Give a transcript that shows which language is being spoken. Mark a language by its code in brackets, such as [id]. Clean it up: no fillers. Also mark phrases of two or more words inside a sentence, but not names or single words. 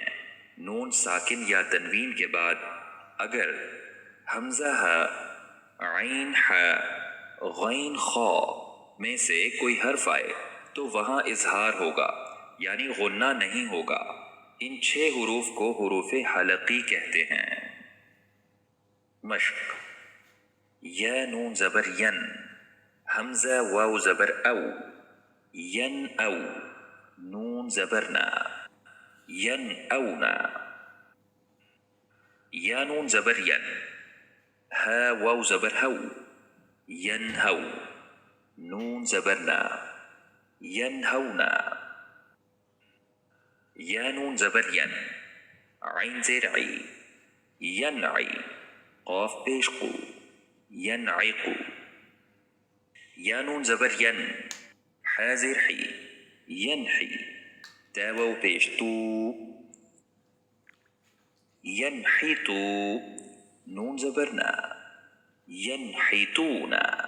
[ur] نون ساکن یا تنوین کے بعد اگر حمزہ ہ، عین ح، غین خا میں سے کوئی حرف آئے تو وہاں اظہار ہوگا، یعنی غنہ نہیں ہوگا۔ ان 6 حروف کو حروف حلقی کہتے ہیں۔ مشق: یا نون زبر ین، حمزہ واو زبر او، ین او، نون زبر نا، ین اونا۔ یا نون زبر ین، ہا واو زبر ہو، ین ہو، نون زبر نا، ین ہونا۔ یا نون زبر ین، عین زیر عی، ینعی، قاف پیش قو، ینعقو۔ یا نون زبر ین، حا زیر حی، ینحی، تا واو پیش تو، ینحتو، نون زبر نا، ینحتونا۔